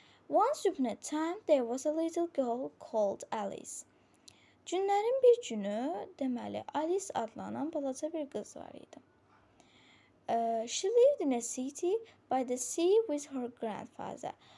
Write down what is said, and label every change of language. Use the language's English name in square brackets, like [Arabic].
[English] Once upon a time there was a little girl called Alice. [Azerbaijani] Günlərin bir günü, deməli, Alice adlanan balaca bir qız var idi. [English] She lived in a city by the sea with her grandfather.